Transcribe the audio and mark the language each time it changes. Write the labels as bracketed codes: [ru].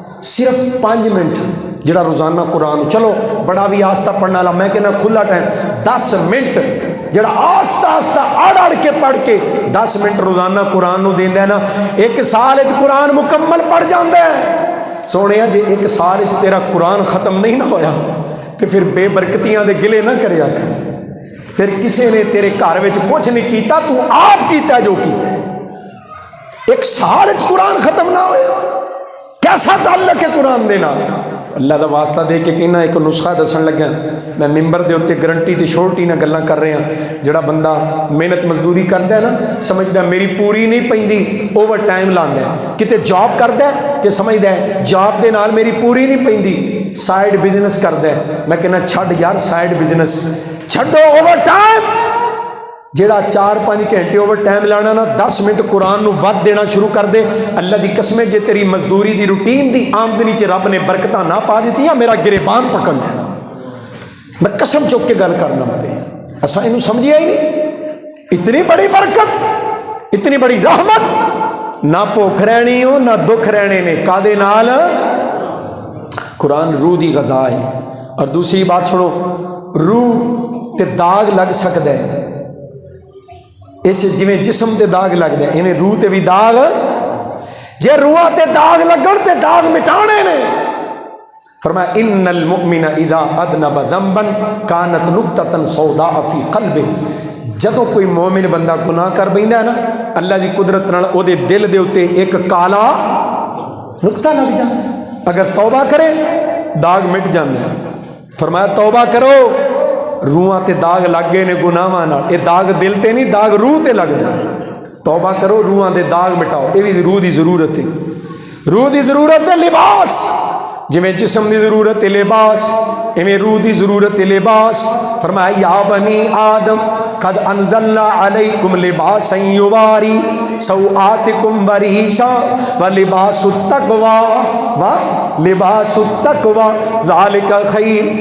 [pa] صرف 5 منٹ جڑا روزانہ قرآن, چلو بڑا بھی آستہ پڑھنا والا, میں کہنا کھلا ٹائم 10 منٹ جڑا آستہ آستہ اڑ کے پڑھ کے 10 منٹ روزانہ قرآن نو دیندا ہے نا, 1 سال قرآن مکمل پڑھ جاندا ہے. سونے جے ایک سال وچ تیرا قرآن ختم نہیں نہ ہویا تو پھر بے برکتیاں دے گلے نہ کریا کر. پھر کسی نے تیرے گھر وچ کچھ نہیں کیتا، تو آپ کیتا جو کیتا ہے. ایک سال وچ قرآن ختم نہ ہویا، کیسا تعلق ہے قرآن دے نال؟ اللہ دا واسطہ دے کے کہنا ایک نسخہ دسن لگا. میں ممبر دے اتنے گرنٹی تے شورٹی نہ گلاں کر رہا. جڑا بندہ محنت مزدوری کرتا ہے نا، سمجھدا میری پوری نہیں پیندی، اوور ٹائم لاندا ہے. کتے جاب کردا ہے تے سمجھدا ہے جاب دے نال میری پوری نہیں پیندی، سائیڈ بزنس کردا ہے. میں کہنا چھڈ یار سائیڈ بزنس چھڈو، اوور ٹائم جیڑا 4-5 گھنٹے اوور ٹائم لانا نا 10 منٹ قرآن نو ود دینا شروع کر دے. اللہ دی قسم جے تیری مزدوری دی روٹین دی آمدنی چ رب نے برکتاں نہ پا دیتی، میرا گریبان پکڑ لینا. میں قسم چک کے گل کرنا پہ، اساں اینو سمجھیا ہی نہیں. اتنی بڑی برکت، اتنی بڑی رحمت، نہ بھوک رہنی ہو نہ دکھ رہنے نے. کادے نال؟ قرآن روح دی غذا ہے. اور دوسری بات سنو، روح تے داغ لگ سکتا ہے. اس جویں جسم تے داغ لگتا ہے ایویں روح تے بھی داغ. جے روح تے داغ لگن تے داغ مٹانے نے. [ar] فرمایا ان المؤمن اذا اذنب ذنبا كانت نقطة سوداء في قلبه. [pa] جدوں کوئی مومن بندہ گناہ کر بیندا ہے نا، اللہ دی قدرت نال او دے دل دے اوتے ایک کالا نقطہ لگ جاندا ہے. اگر توبہ کرے داغ مٹ جاندا ہے. فرمایا توبہ کرو، روحاں تے داغ لگ گئے نے گناہاں نال. اے داغ دل تے نہیں، داغ روح تے لگدا ہے. توبہ کرو، روحاں دے داغ مٹاؤ. اے بھی روح دی ضرورت ہے. روح دی ضرورت ہے لباس. جویں جسم دی ضرورت ہے لباس، ایویں روح دی ضرورت ہے لباس. [ar] فرمایا یا بنی آدم قد انزلنا علیکم لباسا یواری سوآتکم وریشا ولباس التقوی لباس التقوی ذالک خیر.